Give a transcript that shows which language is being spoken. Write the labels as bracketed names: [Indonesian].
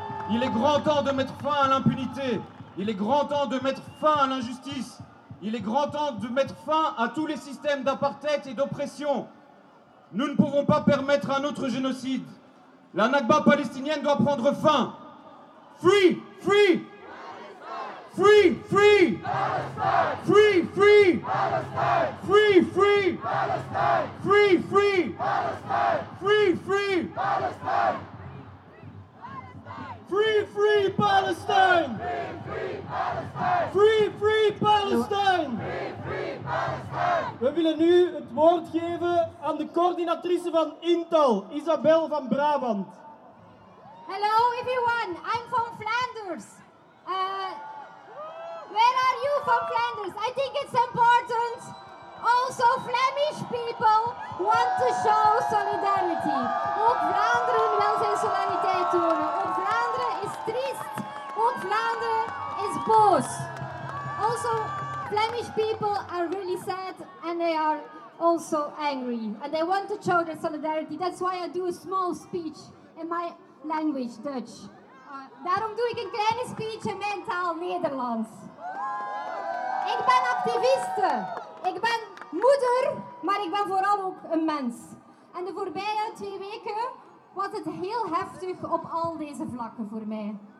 [French] Il est grand temps de mettre fin à l'impunité, il est grand temps de mettre fin à l'injustice. Il est grand temps de mettre fin à tous les systèmes d'apartheid et d'oppression. Nous ne pouvons pas permettre un autre génocide. La Nakba palestinienne doit prendre fin. [English] Free, free, free, free, free, free, free, free, free, free, free, free, free, free, free, free, free Palestine. Free, free Palestine. [Dutch] We willen nu het woord geven aan de coördinatrice van Intel, Isabel van Brabant. [English] Hello, everyone. I'm from Flanders. Where are you from Flanders? I think it's important. Also, Flemish people want to show solidarity. [Dutch] Ook Vlaanderen wil zijn solidariteit tonen. Ook Vlaanderen is triest. Ook Vlaanderen is boos. [English] Also, Flemish people are really sad and they are also angry. And they want to show their solidarity. That's why I do a small speech in my language, Dutch. [Dutch] Daarom doe ik een kleine speech in mijn taal, Nederlands. Ik ben activiste. Ik ben moeder, maar ik ben vooral ook een mens. En de voorbije 2 weken was het heel heftig op al deze vlakken voor mij.